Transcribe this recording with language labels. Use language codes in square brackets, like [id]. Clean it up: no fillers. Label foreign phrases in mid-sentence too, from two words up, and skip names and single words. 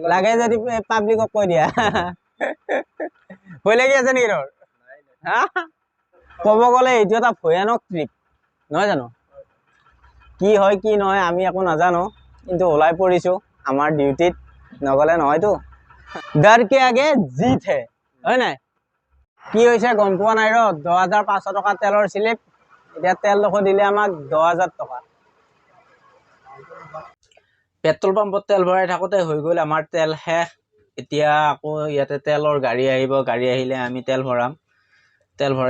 [as] লাগে যদি পাব্লিকক কৈ দিয়া হৈ লাগি আছে নেকি তোৰ হা ক'ব গ'লে এইটো এটা ভয়ানক ট্ৰিপ নহয় জানো কি হয় কি নহয় আমি একো নাজানো কিন্তু ওলাই পৰিছো আমাৰ ডিউটিত নগলে নহয়তো [hi] डर के आगे जीत है ना [as] কি হৈছে গম পোৱা নাই ৰ 10500 টকা তেলৰ স্লিপ এতিয়া তেল দেখো দিলে আমাক 10000 টকা পেট্ৰল পাম্পত তেল ভৰাই থাকোতে হৈ গ'ল আমাৰ তেল শেষ এতিয়া আকৌ ইয়াতে তেলৰ গাড়ী আহিব গাড়ী আহিলে আমি তেল ভৰাম তেল ভৰাই